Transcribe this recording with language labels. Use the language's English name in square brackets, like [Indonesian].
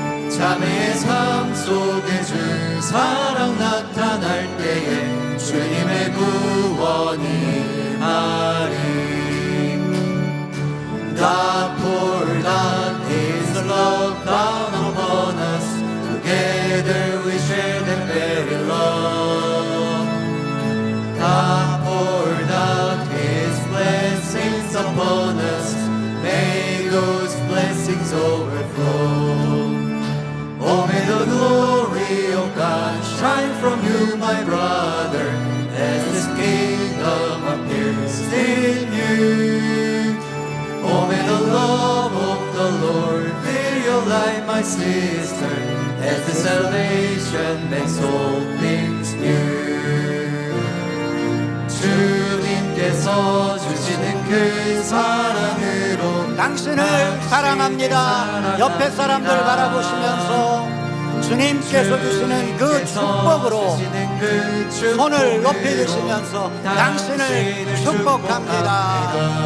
[Korean] 자매의 삶 속에 주 사랑 나타날 때에 주님의 구원이 임하리. [English] God poured out His love down upon us. Together we share that very love. God poured out His blessings upon us. May those blessings overflow. Oh, may the glory of God shine from you, my brother, as His kingdom appears in you. Oh, may the love of the Lord fill your life, my sister, as the salvation makes all things new. [Korean] 주님께서 주시는 그 사랑으로 당신을 사랑합니다. 옆에 사람들 바라보시면서 주님께서 주시는 그 축복으로 손을 높이 드시면서 당신을 축복합니다.